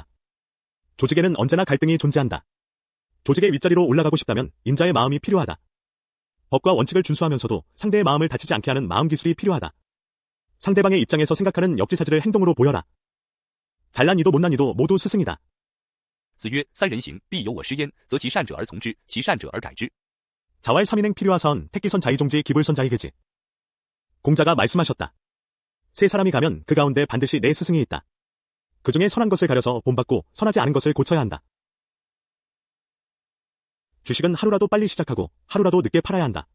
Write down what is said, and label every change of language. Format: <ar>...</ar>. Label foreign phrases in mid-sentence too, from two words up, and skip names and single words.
<ko>조직에는 언제나 갈등이 존재한다. 조직의 윗자리로 올라가고 싶다면 인자의 마음이 필요하다. 법과 원칙을 준수하면서도 상대의 마음을 다치지 않게 하는 마음 기술이 필요하다. 상대방의 입장에서 생각하는 역지사지를 행동으로 보여라. 잘난 이도 못난 이도 모두 스승이다.</ko> <zh>子曰：三人行，必有我师焉，则其善者而从之，其善者而改之。</zh> <ko>자왈 3인행 필요하선 택기선 자의종지 기불선 자의계지. 공자가 말씀하셨다. 세 사람이 가면 그 가운데 반드시 내 스승이 있다. 그 중에 선한 것을 가려서 본받고 선하지 않은 것을 고쳐야 한다. 주식은 하루라도 빨리 시작하고 하루라도 늦게 팔아야 한다.</ko>